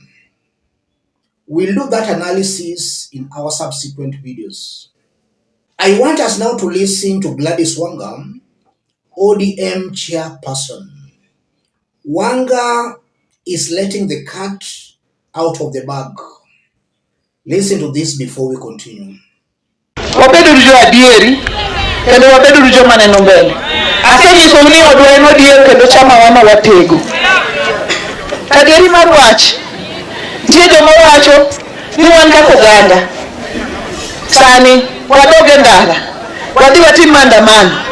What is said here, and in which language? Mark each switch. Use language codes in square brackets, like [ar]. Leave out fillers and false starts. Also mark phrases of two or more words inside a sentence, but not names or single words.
[en] We'll do that analysis in our subsequent videos. I want us now to listen to Gladys Wanga, ODM chairperson. Wanga is letting the cat out of the bag. Listen to this before we continue. [luo] Wabedu rujo adieri, kendo wabedu rujo maneno mbele. Asenyiso ni odwa eno dieri kendo chama wana watego. Adieri mar wach, nitie joma wacho ni wan kaka oganda. Sani wadoge ndara, wadhi watim maandamano.